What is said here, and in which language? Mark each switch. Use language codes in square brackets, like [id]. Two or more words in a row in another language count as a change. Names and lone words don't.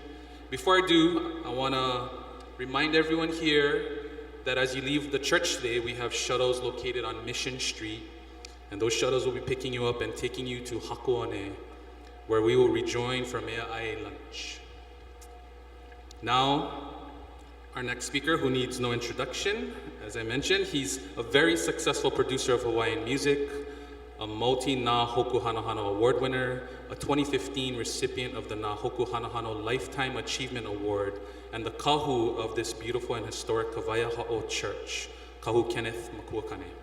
[en] Before I do, I wanna remind everyone here that as you leave the church today, we have shuttles located on Mission Street, and those shuttles will be picking you up and taking you to Hakuane, where we will rejoin for [haw] mea ai [en] lunch. Now, our next speaker, who needs no introduction, as I mentioned, he's a very successful producer of Hawaiian music, a multi-Nā Hoku Hanahano Award winner, a 2015 recipient of the Nā Hoku Hanahano Lifetime Achievement Award, and the kahu of this beautiful and historic Kawaiahaʻo Church, Kahu Kenneth Makuakane.